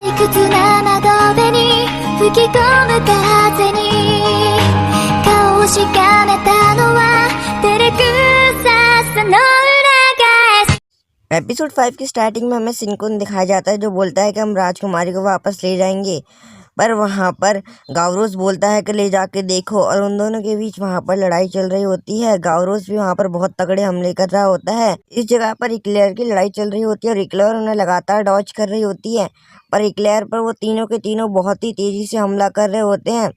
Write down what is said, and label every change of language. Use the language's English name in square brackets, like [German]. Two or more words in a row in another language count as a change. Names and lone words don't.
[Japanese] 屈な窓辺に吹き込む風に顔をしかめたのは照れくささの裏返し。 [Hindi] एपिसोड 5 की स्टार्टिंग में हमें सिनकुन दिखाया जाता है जो बोलता है कि हम राजकुमारी को वापस ले जाएंगे। पर वहाँ पर गावरोस बोलता है कि ले जाके देखो, और उन दोनों के बीच वहाँ पर लड़ाई चल रही होती है। गावरोस भी वहाँ पर बहुत तगड़े हमले कर रहा होता है। इस जगह पर इक्लेयर की लड़ाई चल रही होती है और इक्लेयर उन्हें लगातार डॉज कर रही होती है, पर इक्लेयर पर वो तीनों के तीनों बहुत ही तेजी से हमला कर रहे होते हैं।